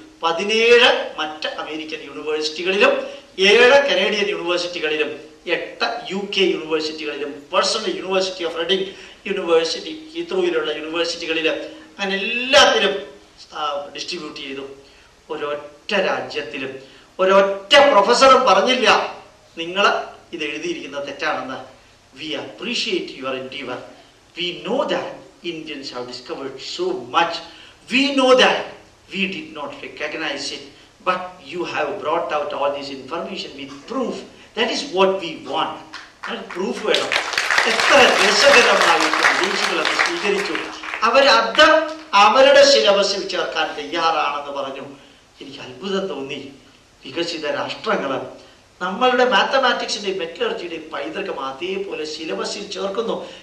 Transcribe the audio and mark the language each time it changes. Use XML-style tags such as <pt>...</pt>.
<ml>17 മറ്റ് American യൂണിവേഴ്സിറ്റികളിലും 7 Canadian യൂണിവേഴ്സിറ്റികളിലും 8 UK യൂണിവേഴ്സിറ്റികളിലും personal university of റെഡിംഗ് university, ഹീത്രൂയിലുള്ള യൂണിവേഴ്സിറ്റികളിലും അങ്ങനെ എല്ലാത്തിലും ഡിസ്ട്രിബ്യൂട്ട് ചെയ്തു. ഒരൊറ്റ രാജ്യത്തിലും ഒരൊറ്റ പ്രൊഫസറും പറഞ്ഞില്ല നിങ്ങൾ ഇത് എഴുതിയിരിക്കുന്നത് തെറ്റാണെന്ന്.</ml> <en>We appreciate your endeavor. We know that Indians have discovered so much. We know that we did not recognize it, but you have brought out all this information with proof. That is what we want. Proof</en> <ml>വേണം. എത്ര രസകരമായിട്ട് വിദേശികൾ അത് സ്വീകരിച്ചു. അവരത് അവരുടെ സിലബസിൽ ചേർക്കാൻ തയ്യാറാണെന്ന് പറഞ്ഞു. എനിക്ക് അത്ഭുതം തോന്നി. വികസിത രാഷ്ട്രങ്ങൾ നമ്മളുടെ മാത്തമാറ്റിക്സിന്റെയും മെറ്റലർജിയുടെയും പൈതൃകം അതേപോലെ സിലബസിൽ ചേർക്കുന്നു.</ml>